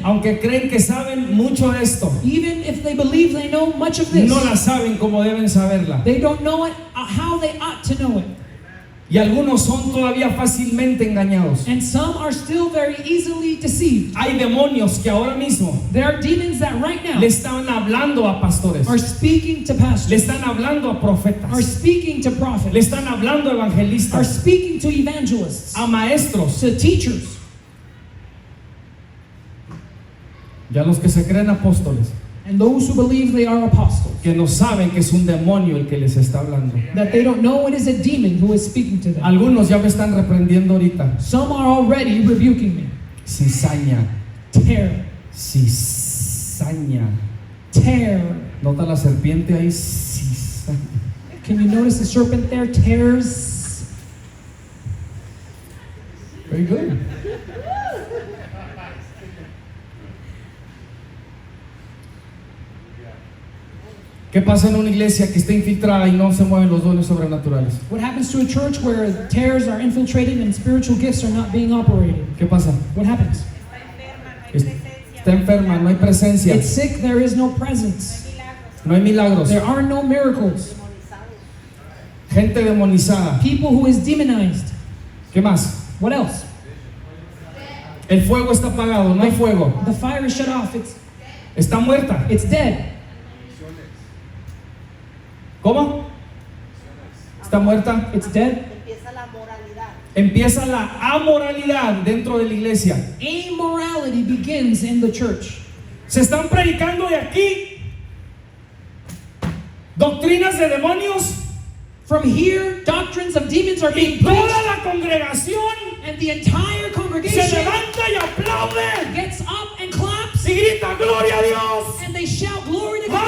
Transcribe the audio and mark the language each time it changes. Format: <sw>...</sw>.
<es>Aunque creen que saben mucho de esto,</es> <en>Even if they believe they know much of this,</en> <es>no la saben como deben saberla.</es> <en>they don't know it how they ought to know it.</en> <es>Y algunos son todavía fácilmente engañados.</es> <en>And some are still very easily deceived.</en> <es>Hay demonios que ahora mismo</es> <en>There are demons that right now</en> <es>le están hablando a pastores,</es> <en>are speaking to</en> <es>le</es> <en>pastors,</en> <es>están hablando a</es> <en>are</en> <es>profetas,</es> <en>speaking to</en> <es>le</es> <en>prophets,</en> <es>están hablando a</es> <en>are</en> <es>evangelistas,</es> <en>speaking to evangelists,</en> <es>a maestros,</es> <en>to teachers,</en> <es>y a los que se creen apóstoles,</es> <en>and those who believe they are apostles.</en> <es>que no saben que es un demonio el que les está hablando.</es> <en>That they don't know it is a demon who is speaking to them.</en> <es>Algunos ya me están reprendiendo ahorita.</es> <en>Some are already rebuking me.</en> <es>Cizaña,</es> <en>Tear,</en> <es>cizaña.</es> <en>tear.</en> <es>Nota la serpiente ahí, cizaña.</es> <en>Can you notice the serpent there? Tears. Very good.</en> <es>¿Qué pasa en una iglesia que está infiltrada y no se mueven los dones sobrenaturales?</es> <en>What happens to a church where tears are infiltrated and spiritual gifts are not being operated?</en> <es>¿Qué pasa?</es> <en>What happens?</en> <es>Está enferma, no hay presencia,</es> <en>It's sick, there is no presence.</en> <es>no hay milagros,</es> <en>There are no miracles.</en> <es>gente demonizada.</es> <en>People who is demonized.</en> <es>¿Qué más?</es> <en>What else?</en> <es>El fuego está apagado, no hay fuego,</es> <en>The fire is shut off.</en> <es>está muerta.</es> <en>It's dead.</en> <es>¿Cómo? Está muerta.</es> <en>It's dead.</en> <es>Empieza la moralidad. Empieza la amoralidad dentro de la iglesia.</es> <en>Immorality begins in the church.</en> <es>Se están predicando de aquí doctrinas de demonios</es> <en>From here, doctrines of demons are</en> <es>y</es> <en>being</en> <es>toda</es> <en>preached,</en> <es>la congregación</es> <en>and the entire</en> <es>se</es> <en>congregation</en> <es>levanta y aplaude</es> <en>gets up and claps,</en> <es>y grita gloria a Dios.</es> <en>and they shout glory to God,</en>